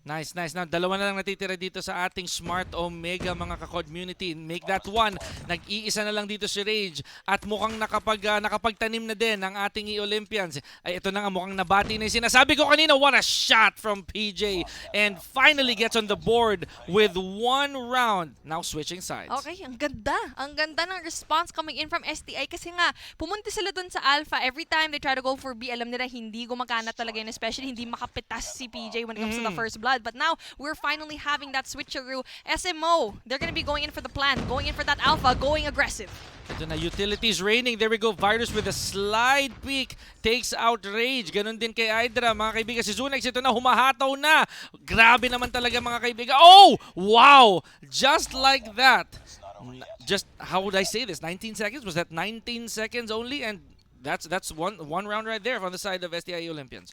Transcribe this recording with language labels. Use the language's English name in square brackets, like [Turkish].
[Filipino] Nice. Now, dalawa na lang natitira dito sa ating Smart Omega, mga ka-community. [English] Make that one. [Filipino] Nag-iisa na lang dito si Rage. At mukhang nakapagtanim na din ang ating E-Olympians. Ay, ito na nga, mukhang nabati na yung sinasabi ko kanina. [English] What a shot from PJ. And finally gets on the board with one round. Now switching sides. [Filipino] Okay, ang ganda. Ang ganda ng response coming in from STI kasi nga, pumunti sila dun sa Alpha. [English] Every time they try to go for B, [Filipino] alam nila hindi gumagana talaga yun. Especially hindi makapitas si PJ when it comes to the first blood. [English] But now, we're finally having that switcheroo. SMO, they're gonna be going in for the plan. Going in for that Alpha, going aggressive. [Filipino] Ito na, utilities raining. [English] There we go. Virus with a slide peek. Takes out Rage. [Filipino] Ganon din kay Hydra. Mga kaibigan, si Zunex ito na, humahataw na. Grabe naman talaga mga kaibigan. [English] Oh! Wow! Just like that. Just, how would I say this? 19 seconds? Was that 19 seconds only? And that's one round right there on the side of STI Olympians.